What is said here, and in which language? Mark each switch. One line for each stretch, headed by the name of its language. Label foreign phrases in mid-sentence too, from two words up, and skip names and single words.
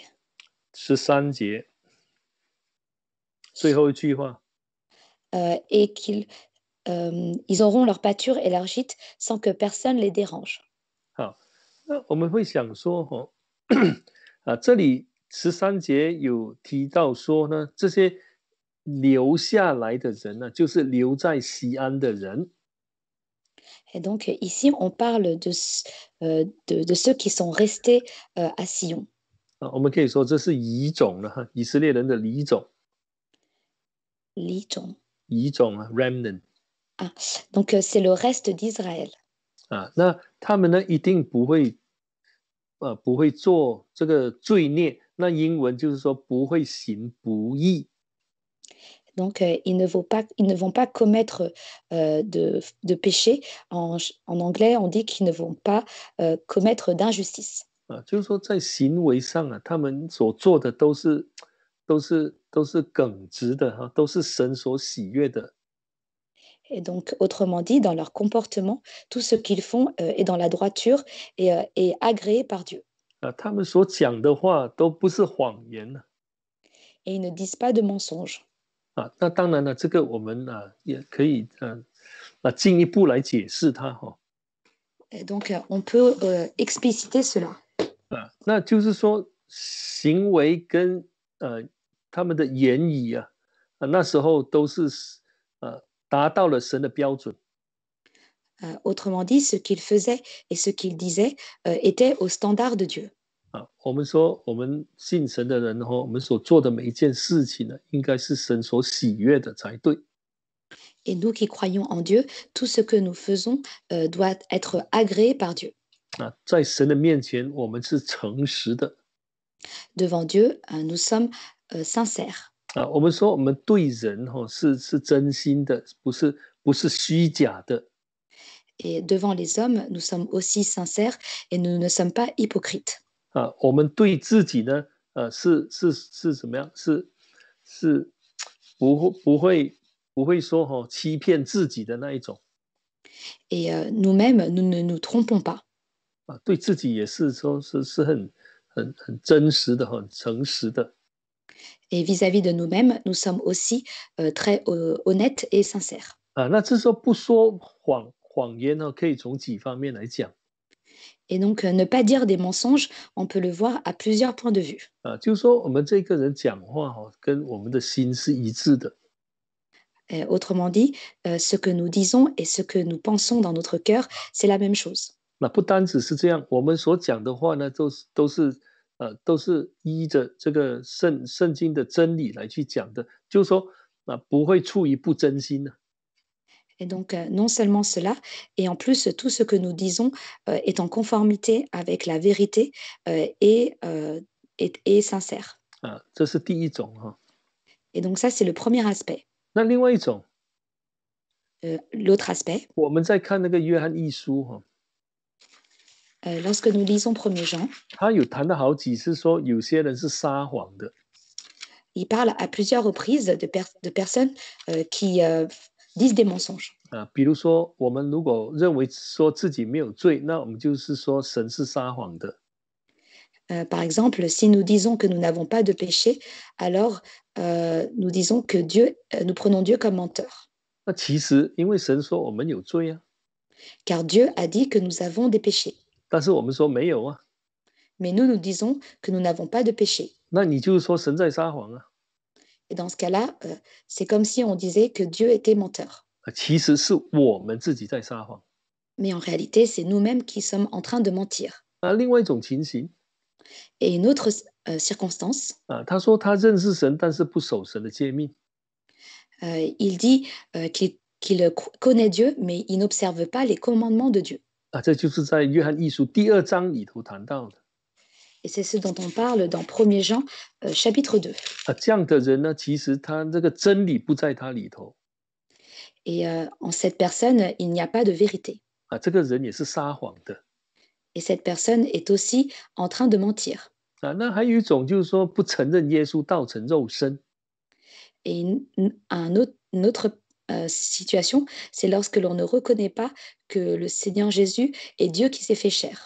Chinese: 13 节最后一句话。
French: Et ils auront leur pâture et leur gîte sans que personne les dérange.
Chinese: 好，那我们会想说，这里13节有提到说呢，这些留下来的人呢，就是留在西安的人。
French: Et donc ici, on parle de ceux qui sont restés à Sion.
Chinese: 我们可以说这是遗种了，以色列人的遗种。 Lijon. 遗种啊 ，remnant。
French: Ah, donc c'est le reste d'Israël.
Chinese: 那他们呢一定不会做这个罪孽，那英文就是说不会行不义。
French: Donc ils ne vont pas commettre de péché. En anglais, on dit qu'ils ne vont pas commettre d'injustice.
Chinese: 就是说在行为上他们所做的都是耿直的都是神所喜悦的。
French: Et donc, autrement dit, dans leur comportement, tout ce qu'ils font est dans la droiture et est agréé par Dieu.
Chinese: 他们所讲的话都不是谎言。
French: Et ils ne disent pas de mensonges.
Chinese: 那当然了，这个我们也可以进一步来解释它
French: Et donc, on peut expliciter cela.
Chinese: 那就是说行为跟他们的言语那时候都是达到了神的标准。
French: Autrement dit, ce qu'ils faisaient et ce qu'ils disaient étaient au standard de Dieu.
Chinese: 我们说我们信神的人我们所做的每一件事情呢，应该是神所喜悦的才对。
French: Et nous qui croyons en Dieu, tout ce que nous faisons doit être agréé par Dieu.
Chinese: 在神的面前，我们是诚实的。
French: Devant Dieu, nous sommes sincères.
Chinese: 我们说我们对人是真心的，不是虚假的。
French: Et devant les hommes, nous sommes aussi sincères et nous ne sommes pas hypocrites.
Chinese: 我们对自己呢，是怎么样？是不会说欺骗自己的那一种。
French: Et nous-mêmes, nous ne nous trompons pas.
Chinese: 对自己也是说是很真实的，很诚实的。
French: Et vis-à-vis de nous-mêmes, nous sommes aussi très honnêtes et sincères.
Chinese: 那这时候不说谎言可以从几方面来讲。
French: Et donc, ne pas dire des mensonges, on peut le voir à plusieurs points de vue.
Chinese: 就是说我们这个人讲话跟我们的心是一致的。
French: Autrement dit, ce que nous disons et ce que nous pensons dans notre cœur, c'est la même chose.
Chinese: 那不单只是这样，我们所讲的话呢，都是依着这个圣经的真理来去讲的，就是说不会出于不真心的。
French: Et donc, non seulement cela, et en plus, tout ce que nous disons est en conformité avec la vérité et sincère.
Chinese: 这是第一种
French: Et donc ça, c'est le premier aspect.
Chinese: 那另外一种，
French: L'autre aspect,
Chinese: 我们在看那个约翰一书
French: lorsque nous lisons 1er Jean,
Chinese: 他有谈到好几次说有些人是撒谎的。
French: il parle à plusieurs reprises de personnes qui disent des mensonges.
Chinese: 比如说我们如果认为说自己没有罪，那我们就是说神是撒谎的。
French: Par exemple, si nous disons que nous n'avons pas de péché, alors nous disons que nous prenons Dieu comme menteur.
Chinese: 那其实因为神说我们有罪
French: Car Dieu a dit que nous avons des péchés.
Chinese: 但是我们说没有
French: Mais nous, nous disons que nous n'avons pas de péché.
Chinese: 那你就是说神在撒谎
French: Et dans ce cas-là, c'est comme si on disait que Dieu était menteur.
Chinese: 其实是我们自己在撒谎。
French: Mais en réalité, c'est nous-mêmes qui sommes en train de mentir.
Chinese: 另外一种情形
French: Et une autre circonstance,
Chinese: 他说他认识神，但是不守神的诫命。
French: il dit qu'il connaît Dieu, mais il n'observe pas les commandements de Dieu.
Chinese: 这就是在约翰一书第2章里头谈到的。
French: Et c'est ce dont on parle dans 1er Jean, chapitre 2.
Chinese: 这样的人呢，其实他这个真理不在他里头。
French: Et en cette personne, il n'y a pas de vérité.
Chinese: 这个人也是撒谎的。
French: Et cette personne est aussi en train de mentir.
Chinese: 那还有一种就是说不承认耶稣道成肉身。
French: Et une autre situation, c'est lorsque l'on ne reconnaît pas que le Seigneur Jésus est Dieu qui s'est fait chair.